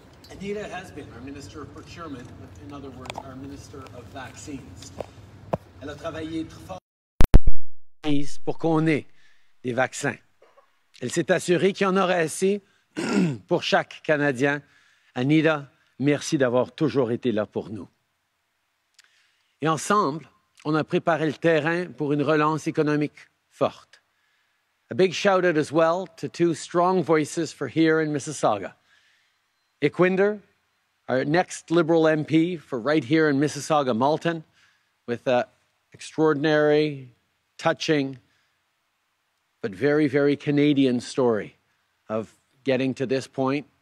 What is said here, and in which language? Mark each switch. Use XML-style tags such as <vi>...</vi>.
<en>Anita has been our Minister of Procurement, in other words, our Minister of Vaccines.</en> <fr>Elle a travaillé très fort pour qu'on ait des vaccins. Elle s'est assurée qu'il y en aurait assez pour chaque Canadien. Anita, merci d'avoir toujours été là pour nous. Et ensemble, on a préparé le terrain pour une relance économique forte.</fr> <en>A big shout out as well to two strong voices for here in Mississauga. Ickwinder, our next Liberal MP for right here in Mississauga, Malton, with an extraordinary, touching, but very, very Canadian story of getting to this point.</en>